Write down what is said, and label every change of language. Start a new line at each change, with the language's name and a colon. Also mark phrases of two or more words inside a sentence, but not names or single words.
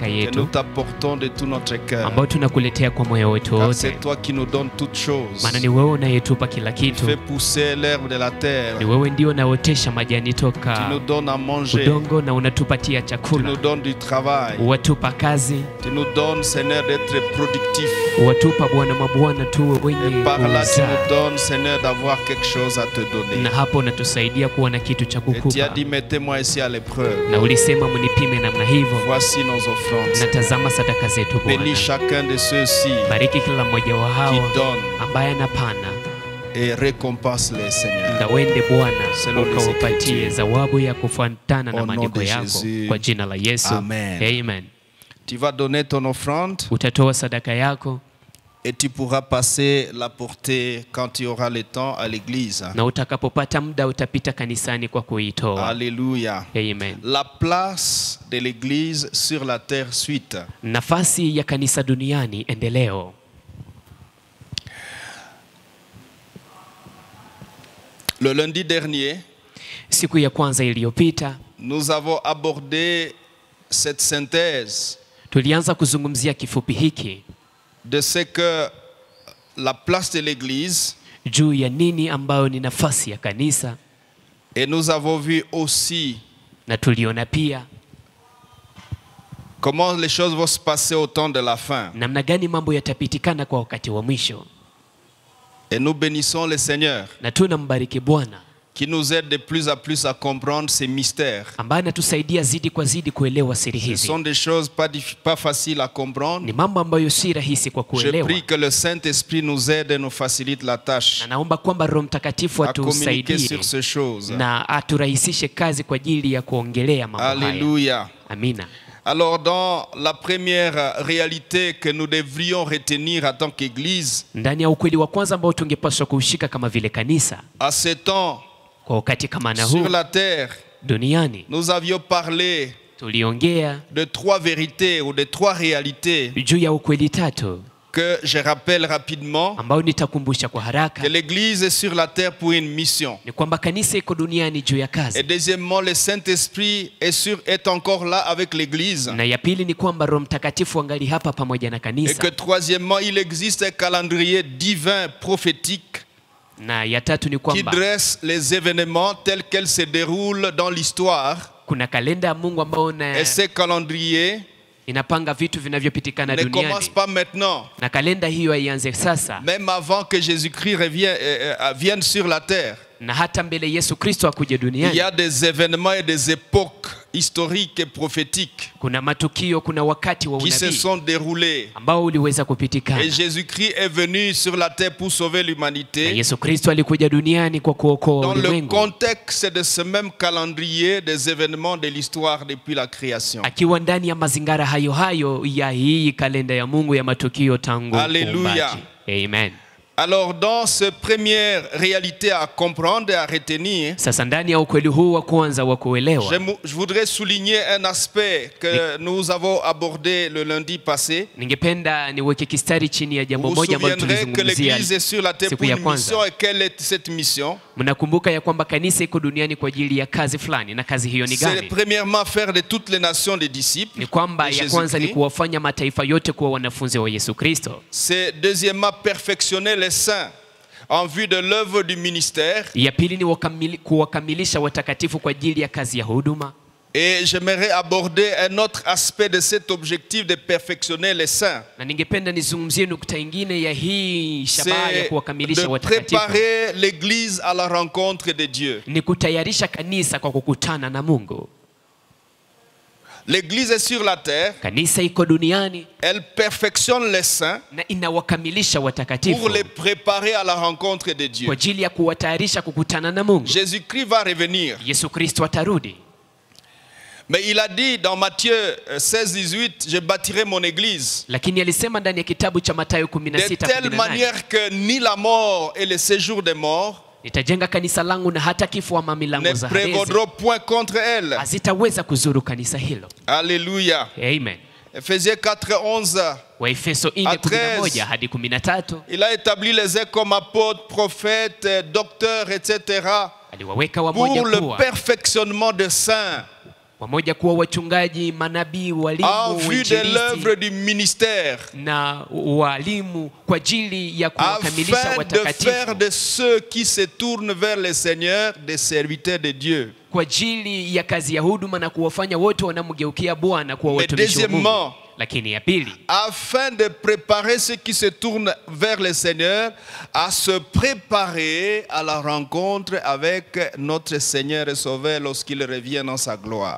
French: Que nous
Swahili: yetu
French: t'apportons de tout notre cœur.
Swahili: ambayo tunakuletea kwa moyo wetu
French: Car
Swahili: wote,
French: c'est toi qui nous donnes toutes choses.
Swahili: maana ni wewe unayetupa kila
French: Tu
Swahili: kitu.
French: fais pousser l'herbe de la terre.
Swahili: Ni wewe ndio unaotesha majani
French: Tu nous
Swahili: toka
French: donnes à manger.
Swahili: udongo na unatupatia
French: Tu
Swahili: chakula.
French: nous donnes du travail.
Swahili: Watupa kazi,
French: Tu nous donnes, Seigneur, d'être productifs.
Swahili: watupa Bwana mabwana tuwe wenye
French: Et par là, tu
Swahili: kuzaa.
French: nous donnes, Seigneur, d'avoir quelque chose à te donner.
Swahili: Na hapo unatusaidia kuwa na kitu cha
French: Et tu as
Swahili: kukupa.
French: dit, mettez-moi ici à l'épreuve.
Swahili: Na ulisema mnipime namna hivyo.
French: Voici nos offrandes.
Swahili: Na tazama sadaka zetu
French: Bénis
Swahili: Bwana.
French: chacun de ceux-ci
Swahili: Bariki kila mmoja wa
French: qui
Swahili: hawa
French: donnent
Swahili: ambaye anapana,
French: et récompense-les, Seigneur.
Swahili: na wende Bwana
French: Selon les
Swahili: ukawapatie
French: Écritures.
Swahili: zawabu ya kufuatana
French: Au
Swahili: na
French: nom
Swahili: maandiko
French: de
Swahili: yako,
French: Jésus.
Swahili: kwa jina la Yesu.
French: Amen.
Swahili: Amen.
French: Tu vas donner ton offrande
Swahili: Utatoa sadaka yako
French: et tu pourras passer la porter quand tu auras le temps à l'église.
Swahili: na utakapopata muda utapita kanisani kwa kuitoa.
French: Alléluia.
Swahili: Amen.
French: La place de l'église sur la terre suite.
Swahili: Nafasi ya kanisa duniani endeleo.
French: Le lundi dernier,
Swahili: Siku ya kwanza iliyopita
French: nous avons abordé cette synthèse
Swahili: tulianza kuzungumzia kifupi hiki
French: de ce que la place de l'église,
Swahili: juu ya nini ambayo ni nafasi ya kanisa,
French: et nous avons vu aussi
Swahili: na tuliona pia
French: comment les choses vont se passer au temps de la fin.
Swahili: namna gani mambo yatapitikana kwa wakati wa mwisho.
French: Et nous bénissons le Seigneur
Swahili: Na tunambariki Bwana
French: qui nous aide de plus en plus à comprendre ces mystères.
Swahili: ambaye anatusaidia zidi kwa zidi kuelewa siri
French: Ce
Swahili: hizi.
French: sont des choses pas faciles à comprendre.
Swahili: Ni mambo ambayo si rahisi kwa
French: Je
Swahili: kuelewa,
French: prie que le Saint-Esprit nous aide et nous facilite la tâche
Swahili: na naomba kwamba Roho Mtakatifu
French: à communiquer
Swahili: atusaidie
French: sur ces choses.
Swahili: na aturahisishe kazi kwa ajili ya kuongelea mambo haya.
French: Alléluia.
Swahili: Amina.
French: Alors, dans la première réalité que nous devrions retenir en tant qu'Église,
Swahili: Ndani ya ukweli wa kwanza ambao tungepaswa kuushika kama vile kanisa
French: à ce temps,
Swahili: kwa wakati kama na huu
French: sur la terre,
Swahili: duniani,
French: nous avions parlé
Swahili: tuliongea
French: de trois vérités ou de trois réalités
Swahili: juu ya ukweli tatu
French: que je rappelle rapidement.
Swahili: ambao nitakumbusha kwa haraka.
French: Que l'Église est sur la terre pour une mission.
Swahili: Ni kwamba kanisa iko duniani juu ya
French: Et
Swahili: kazi,
French: deuxièmement, le Saint-Esprit est encore là avec l'Église.
Swahili: na ya pili ni kwamba Roho Mtakatifu angali hapa pamoja na
French: Et
Swahili: kanisa,
French: que troisièmement, il existe un calendrier divin prophétique
Swahili: na ya tatu ni
French: qui
Swahili: kwamba
French: dresse les événements tels qu'ils se déroulent dans l'histoire.
Swahili: kuna kalenda ya Mungu ambayo
French: Et ce calendrier
Swahili: inapanga vitu vinavyopitikana
French: ne commence
Swahili: duniani,
French: pas maintenant,
Swahili: na kalenda hiyo haianze sasa,
French: même avant que Jésus-Christ vienne sur la terre.
Swahili: na hata mbele Yesu Kristo akuje
French: Il y
Swahili: duniani.
French: a des événements et des époques historiques et prophétiques
Swahili: Kuna matukio, kuna wakati wa
French: qui se
Swahili: unabii
French: sont déroulés.
Swahili: ambao uliweza kupitikana,
French: Et Jésus-Christ est venu sur la terre pour sauver
Swahili: na
French: l'humanité.
Swahili: Yesu Kristo alikuja duniani kwa kuokoa
French: Dans le
Swahili: ulimwengu,
French: contexte de ce même calendrier des événements de l'histoire depuis la création.
Swahili: akiwa ndani ya mazingara hayo hayo ya hii kalenda ya Mungu ya matukio tangu
French: Hallelujah.
Swahili: uumbaji. Amen.
French: Alors dans cette première réalité à comprendre et à retenir,
Swahili: Sasa ndani ya ukweli huu wa kwanza wa kuelewa,
French: je voudrais souligner un aspect que nous avons abordé le lundi passé.
Swahili: ningependa niweke kistari chini ya jambo
French: Vous vous
Swahili: moja ambalo
French: souviendrez que
Swahili: tulizungumzia
French: l'Église est sur la terre
Swahili: siku
French: pour
Swahili: ya
French: une mission,
Swahili: kwanza.
French: et quelle est cette mission?
Swahili: Mnakumbuka ya kwamba kanisa iko duniani kwa ajili ya kazi fulani, na kazi hiyo ni
French: C'est
Swahili: gani?
French: premièrement faire de toutes les nations des disciples
Swahili: Ni kwamba
French: de
Swahili: ya kwanza ni
French: Jésus-Christ.
Swahili: kuwafanya mataifa yote kuwa wanafunzi wa Yesu Kristo.
French: C'est deuxièmement perfectionner les saints en vue de l'œuvre du ministère.
Swahili: Ya pili ni kuwakamilisha watakatifu kwa ajili ya kazi ya huduma.
French: Et j'aimerais aborder un autre aspect de cet objectif de perfectionner les saints.
Swahili: Na ningependa nizungumzie nukta ingine ya hii shabaha ya
French: C'est
Swahili: kuwakamilisha
French: de
Swahili: watakatifu.
French: préparer l'Église à la rencontre de Dieu.
Swahili: Ni kutayarisha kanisa kwa kukutana na Mungu.
French: L'Église est sur la terre,
Swahili: Kanisa iko duniani
French: elle perfectionne les saints
Swahili: na inawakamilisha watakatifu
French: pour les préparer à la rencontre de
Swahili: kwa
French: Dieu.
Swahili: ajili ya kuwatayarisha kukutana na Mungu.
French: Jésus-Christ va revenir.
Swahili: Yesu Kristo atarudi.
French: Mais il a dit dans Matthieu 16-18, je bâtirai mon église
Swahili: Lakini alisema ndani ya kitabu cha Mathayo
French: de telle
Swahili: 16:18,
French: manière que ni la mort et le séjour des morts
Swahili: nitajenga kanisa langu na hata kifo ama
French: ne
Swahili: milango za Hades
French: prévaudront point contre elle.
Swahili: hazitaweza kuzuru kanisa hilo.
French: Alléluia.
Swahili: Amen.
French: Ephésiens 4:11,
Swahili: Waefeso
French: À 13.
Swahili: 4:11 hadi 13,
French: il a établi les uns comme apôtres, prophètes, docteurs, etc.
Swahili: aliwaweka
French: pour
Swahili: wamoja
French: le perfectionnement des saints
Swahili: kuwa wachungaji, manabii,
French: en
Swahili: walimu,
French: vue de l'œuvre
Swahili: wainjilisti
French: du ministère,
Swahili: na walimu kwa ajili ya kuwakamilisha
French: afin de
Swahili: watakatifu,
French: faire de ceux qui se tournent vers le Seigneur des serviteurs de Dieu.
Swahili: kwa ajili ya kazi ya huduma na kuwafanya wote wanamgeukia Bwana kuwa
French: Mais
Swahili: watumishi wa Mungu.
French: deuxièmement,
Swahili: Lakini ya pili,
French: afin de préparer ceux qui se tournent vers le Seigneur à se préparer à la rencontre avec notre Seigneur et Sauveur lorsqu'il revient dans sa gloire.